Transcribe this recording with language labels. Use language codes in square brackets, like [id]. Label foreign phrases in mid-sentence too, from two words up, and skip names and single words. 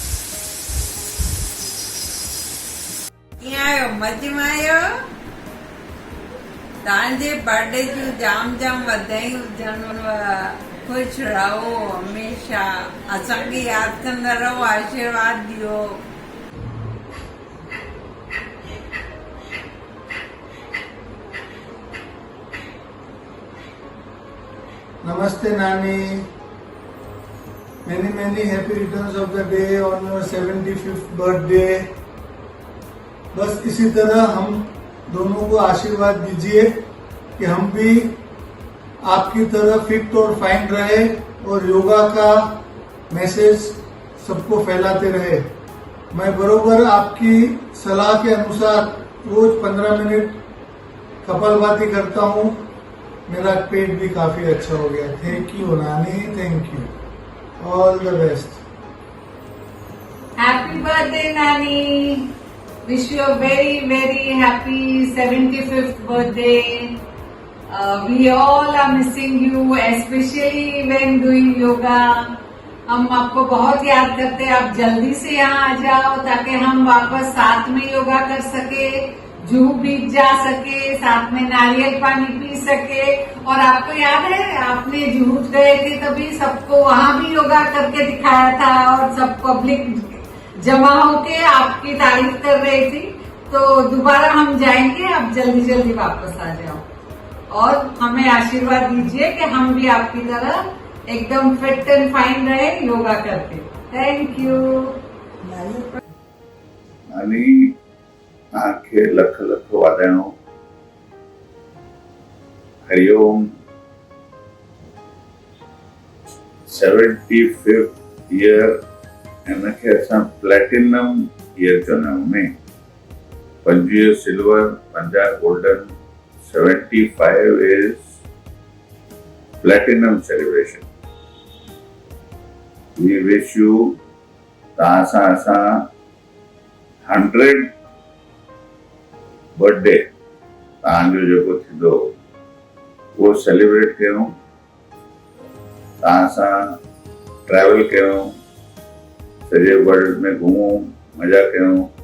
[sd] कीअं आहियो? मज़े में आहियो? तव्हांजे बर्थडे जूं जाम जाम वाधायूं हुजनि। ख़ुशि रहो हमेशा, असांखे यादि कंदा रहो, आशीर्वाद ॾियो। [hi] नमस्ते नानी. [en] Many happy returns of the day on your 75th birthday. [hi] बस इसी तरह हम दोनों को आशीर्वाद दीजिए कि हम भी आपकी तरह फिट और फाइन रहे और योगा का मैसेज सबको फैलाते रहे। मैं बरोबर आपकी सलाह के अनुसार रोज 15 मिनट कपालभाति करता हूँ। मेरा पेट भी काफी अच्छा हो गया। [en] Thank you Nani, Thank you, all the best. Happy birthday Nani. Wish you a very happy 75th birthday. We all are missing you, especially when doing yoga. [hi] हम आपको बहुत याद करते हैं। आप जल्दी से यहाँ आ जाओ ताकि हम वापस साथ में योगा कर सके, जुहू बीच जा सके, साथ में नारियल पानी पी सके। और आपको याद है आपने जुहू गए थे तभी सबको वहाँ भी योगा करके दिखाया था और सब पब्लिक जमा होके आपकी तारीफ कर रही थी। तो दोबारा हम जाएंगे, आप जल्दी वापस आ जाओ और हमें आशीर्वाद दीजिए कि हम भी आपकी तरह एकदम [en] fit and fine [hi] रहे योगा करके। [en] Thank you [sd] नानी। तव्हांखे लख लख वाधायूं। हरिओम। 75th ईयर हिनखे असां [en] platinum year [sd] चवंदा आहियूं में 25 सिल्वर, 50 गोल्डन, [en] 75 is platinum celebration. We wish you [sd] तव्हां सां असां 100 बर्थडे तव्हांजो जेको थींदो उहो सेलिब्रेट कयूं, तव्हां सां ट्रैवल कयूं, सॼे वर्ल्ड में घुमूं, मज़ा कयूं,